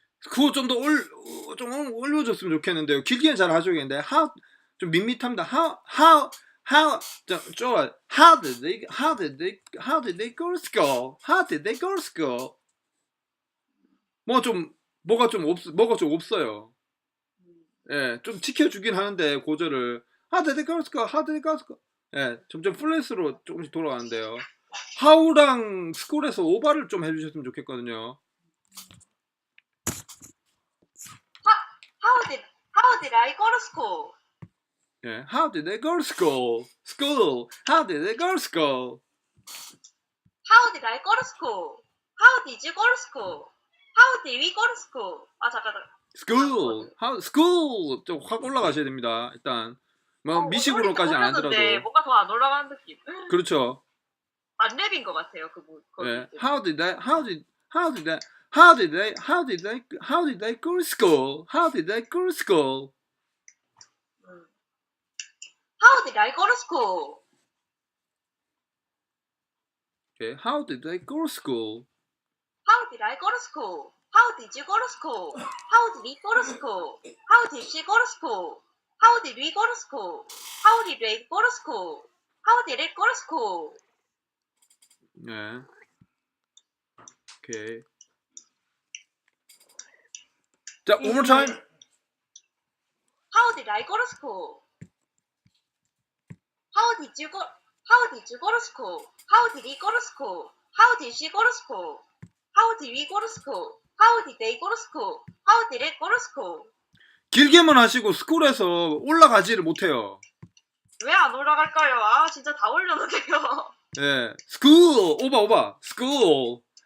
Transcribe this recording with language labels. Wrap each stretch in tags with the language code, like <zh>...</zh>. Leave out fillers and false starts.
<ko>그거 좀 더 좀 올려줬으면 좋겠는데요. 길게는 잘 하셔야겠는데 좀 밋밋합니다.</ko> <en>How did they go to school? How did they go to school?</en> <ko>뭐가 좀 없어요. 예, 좀 지켜주긴 하는데 고절을</ko> <en>How did they go to school? How did they go to school?</en> <ko>예, 점점 플랫으로 조금씩 돌아가는데요. How랑 school에서 오버를 좀 해주셨으면 좋겠거든요.</ko> <en>How did I go to school? 예, How did they go to school? School. How did they go to school? How did I go to school? How did you go to school? How did we go to school?</en> <ko>아 잠깐. School 좀 확 올라가셔야 됩니다. 일단 뭐 미식으로까지 안 하더라도 뭔가 더 안 올라가는 느낌. 그렇죠. 안 랩인 것 같아요 그분.</ko> <en>예, How did they go to school? How did they go to school? How did I go to school? Okay, how did they go to school? How did I go to school? How did you go to school? How did he go to school? How did she go to school? How did we go to school? How did they go to school? How did it go to school?</en> <ko>네. 오케이.</ko> <en>자, one more time. How did I go to school? How did you go to school? How did he go to school? How did she go to school? How did we go to school? How did they go to school? How did it go to school?</en> <ko>길게만 하시고 스쿨에서 올라가지를 못해요. 왜 안 올라갈까요? 아 진짜 다 올려놓게요.</ko> <en>예, school 오바 school.</en>